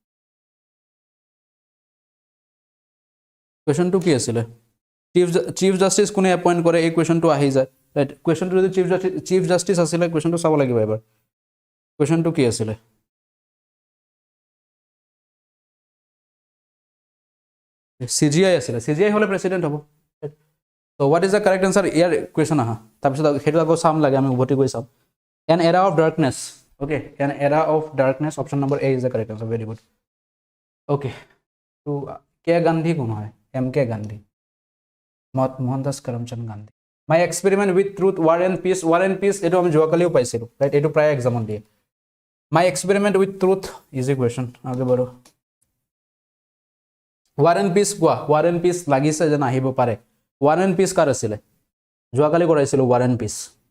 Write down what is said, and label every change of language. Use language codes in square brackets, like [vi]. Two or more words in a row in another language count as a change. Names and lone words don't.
[as] কুৱেশ্যনটো কি আছিলে [en] Chief Justice [as] কোনে এপইণ্ট কৰে এই কুৱেশ্যনটো আহি যায় ৰাইট কুৱেশ্যনটো যদি [en] Chief Justice [as] আছিলে কুৱেশ্যনটো চাব লাগিব এবাৰ কুৱেশ্যনটো কি আছিলে CGI আছিলে CGI হ'লে প্ৰেচিডেণ্ট হ'ব [en] so what is the correct answer [as] ইয়াৰ কুৱেশ্যন আহা তাৰপিছত সেইটো আকৌ চাম লাগে আমি উভতি গৈ চাম [en] an era of darkness okay an era of darkness option number A is the correct answer very good okay [as] to কে গান্ধী কোন হয় MK গান্ধী মোহনদাস করমচন্দ গান্ধী মাই এক্সপেৰিমেণ্ট উইথ ট্ৰুথ ৱাৰ এণ্ড পিছ এইটো আমি যোৱাকালিও পাইছিলোঁ ৰাইট এইটো প্ৰায় এক্সামত দিয়ে মাই এক্সপেৰিমেণ্ট উইথ ট্ৰুথ [en] easy question [as] আগে বাৰু ৱাৰ এণ্ড পিছ কোৱা ৱাৰ এণ্ড পিছ লাগিছে যেন আহিব পাৰে ৱাৰ এণ্ড পিছ কাৰ আছিলে যোৱাকালি কৰাইছিলোঁ ৱাৰ এণ্ড পিছ